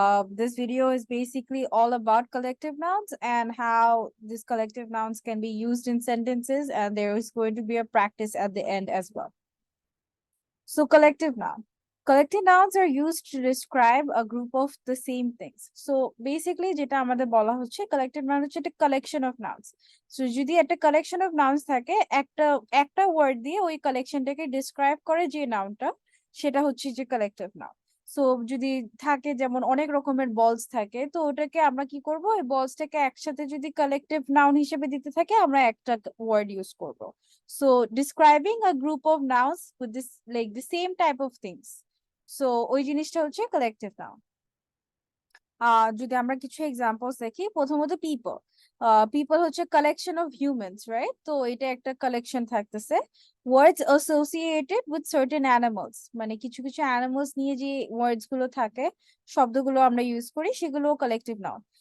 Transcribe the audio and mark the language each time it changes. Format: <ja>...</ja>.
<en>This video is basically all about collective nouns and how these collective nouns can be used in sentences, and there is going to be a practice at the end as well. So, collective noun. Collective nouns are used to describe a group of the same things. So basically</en> <bn>যেটা আমাদের বলা হচ্ছে</bn> <en>collective noun</en> <bn>হচ্ছে একটা</bn> <en>collection of nouns.</en> <bn>So যদি একটা</bn> <en>collection of nouns</en> <bn>থাকে একটা একটা ওয়ার্ড দিয়ে ওই কালেকশনটাকে ডিসক্রাইব করে যে নাউনটা সেটা হচ্ছে যে collective noun. সো যদি থাকে যেমন অনেক রকমের বলস থাকে তো ওটাকে আমরা কি করব ওই বলসটাকে একসাথে যদি কালেকটিভ নাউন হিসেবে দিতে থাকে আমরা একটা ওয়ার্ড ইউজ করব.</bn> <en>So describing a group of nouns with this like the same type of things.</en> <bn>So ওই জিনিসটা হচ্ছে collective noun. যদি আমরা কিছু এক্সাম্পলস দেখি প্রথমত পিপল. পিপল হচ্ছে</bn> <en>collection of humans,</en> <bn>রাইট? তো এটা একটা কালেকশন থাকতেছে.</bn> <en>words associated with certain animals,</en> <bn>মানে কিছু কিছু অ্যানিমালস নিয়ে যে ওয়ার্ডস গুলো থাকে, শব্দগুলো আমরা ইউজ করি, সেগুলো কালেকটিভ নাউন.</bn>